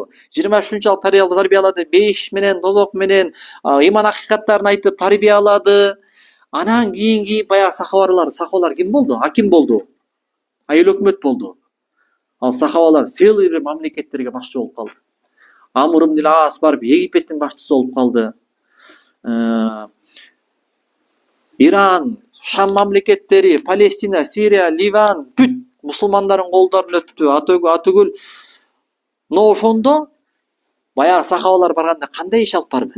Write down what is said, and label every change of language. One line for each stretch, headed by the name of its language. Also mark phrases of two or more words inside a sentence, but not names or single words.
Kyrgyz: 23 тарбиялады, 5 менен, тозок менен, ыйман акыйкаттарын айтып тарбиялады. Анан кийинки баягы сахабалар ким болду? Аким болду. Айыл өкмөт болду. Ал сахабалар целый бир мамлекеттерге башчы болуп калды. Амр ибн Ас барып Египеттин башчысы болуп калды. Иран, Шам мамлекеттери, Палестина, Сирия, Ливан бүт мусулмандардын колдорунан өттү. Атүгүл. Но ошондо баягы сахабалар барганда кандай иш алып барды?